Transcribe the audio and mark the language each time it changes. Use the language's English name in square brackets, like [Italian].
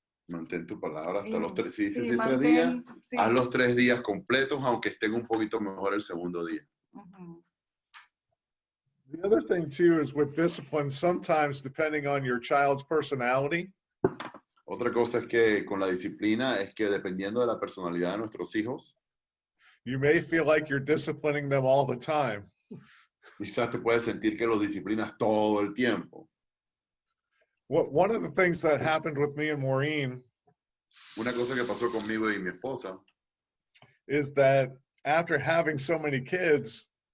[Spanish] Mantén tu palabra hasta los 3, si sí, 3 días, sí. haz los 3 días completos, aunque estén un poquito mejor el segundo día. [English] The other thing too is with discipline, sometimes depending on your child's personality. [Spanish] Otra cosa es que con la disciplina es que dependiendo de la personalidad de nuestros hijos, [English] you may feel like you're disciplining them all the time. [Spanish] Quizás te puedes sentir que los disciplinas todo el tiempo. [English] One of the things that happened with me and Maureen, [Spanish] una cosa que pasó conmigo y mi esposa, [English] is that after having so many kids,